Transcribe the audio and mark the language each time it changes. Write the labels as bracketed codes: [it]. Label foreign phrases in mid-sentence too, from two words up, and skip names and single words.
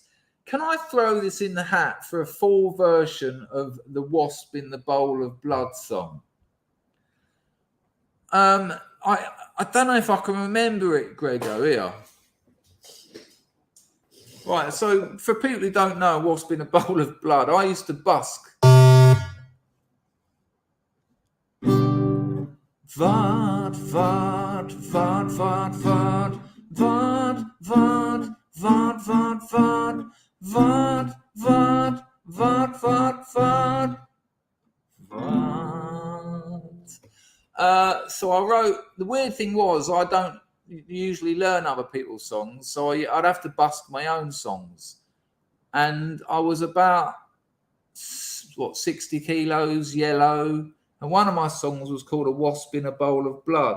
[en] Can I throw this in the hat for a full version of the Wasp in the Bowl of Blood song? I don't know if I can remember it, Grego, here. Right, so for people who don't know Wasp in a Bowl of Blood, I used to busk. Vard, vard, vard, vard, vard, vard, vard, vard, vard, vard. Vard, vard, vard, vard, vard, vard. So I wrote, the weird thing was I don't usually learn other people's songs, so I'd have to busk my own songs. And I was about, 60 kilos, yellow, and one of my songs was called A Wasp in a Bowl of Blood.